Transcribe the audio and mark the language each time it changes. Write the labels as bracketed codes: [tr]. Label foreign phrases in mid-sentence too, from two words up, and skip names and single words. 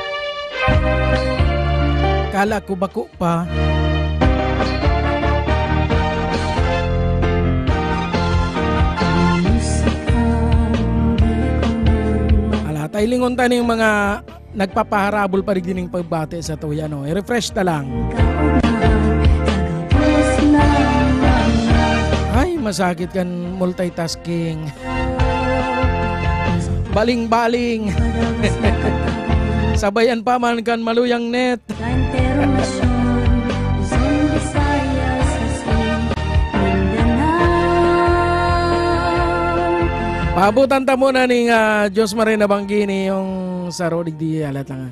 [bik] Kala ko bako pa. Alatay lingon ta ning mga nagpapaharabol pa rin dining pagbate sa tuya, no? I-refresh ta lang. Ay, masakit kan multitasking. Baling-baling. Sabayan pa man kan maluyang net. Pabutan ta muna ning Diyos Marina Banggini yung saro digdi alat lang.